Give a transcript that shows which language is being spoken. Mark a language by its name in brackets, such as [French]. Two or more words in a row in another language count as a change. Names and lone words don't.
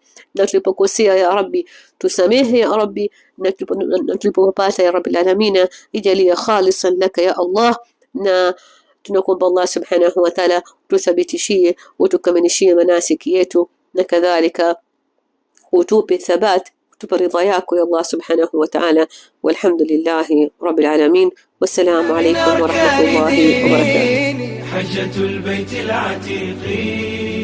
[Swahili] Na tulipokosea [Arabic] يا رب [Swahili] tusamehe [Arabic] يا رب, [Swahili] na tulipopata [Arabic] يا رب العالمين [Swahili] ijalie [Arabic] خالصا لك يا الله. [Swahili] Na tunakuomba [Arabic] الله سبحانه وتعالى [Swahili] tuthabitishie utukamilishie manasiki yetu, na kadhalika utupe thabat, utupe ridha yako ya [Arabic] الله سبحانه وتعالى. والحمد لله رب العالمين. والسلام عليكم ورحمة الله وبركاته. حجة البيت العتيق